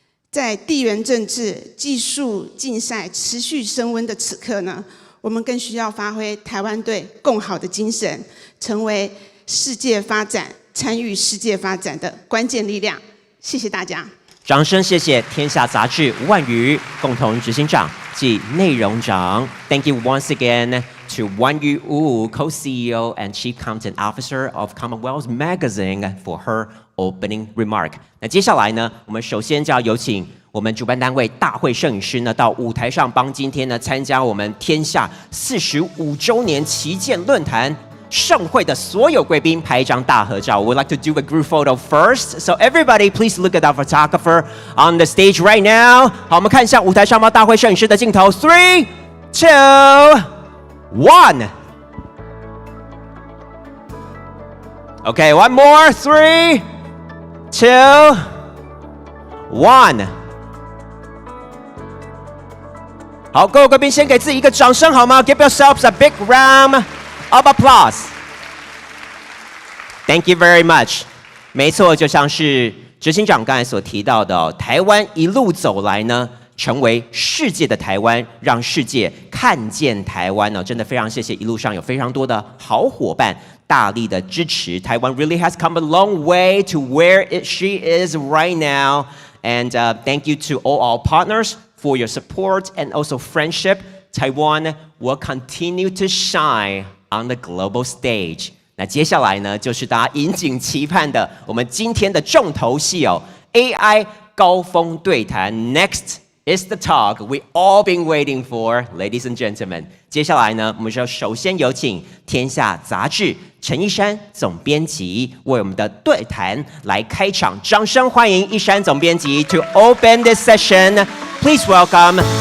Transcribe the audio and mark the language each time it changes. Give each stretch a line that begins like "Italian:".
Chinese: 在地缘政治、技术竞赛持续升温的此刻呢，我们更需要发挥台湾队共好的精神，成为世界发展、参与世界发展的关键力量。谢谢大家。掌声谢谢天下杂志吴婉瑜共同执行长及内容长。
English: Thank you once again to Wanyu Wu, co-CEO and Chief Content Officer of Commonwealth Magazine for her opening remark.
Chinese: 那接下来呢，我们首先就要有请我们主办单位大会摄影师呢到舞台上帮今天呢参加我们天下45周年旗舰论坛盛会的所有贵宾拍一张大合照。
English: We'd like to do a group photo first. So everybody, please look at our photographer on the stage right now.
Chinese: 好，我们看一下舞台上方大会摄影师的镜头。
English: 3, 2, 1. Okay, one more. 3, 2, 1.
Chinese: 好，各位贵宾先给自己一个掌声好吗？
English: Give yourselves a big round of applause. Thank you very much.
Chinese: 没错，就像是执行长刚才所提到的台湾一路走来呢，成为世界的台湾，让世界看见台湾哦，真的非常谢谢一路上有非常多的好伙伴大力的支持。
English: 台湾 really has come a long way to where she is right now. And thank you to all our partners for your support and also friendship. Taiwan will continue to shine on the global stage.
Chinese: 那接下来呢，就是大家引颈期盼的我们今天的重头戏哦 ，AI 高峰对谈
English: Next is the talk we all been waiting for, ladies and gentlemen.
Chinese: 接下来呢，我们就首先有请天下杂志陈一山总编辑为我们的对谈来开场，掌声欢迎一山总编辑
English: to open this session. Please welcome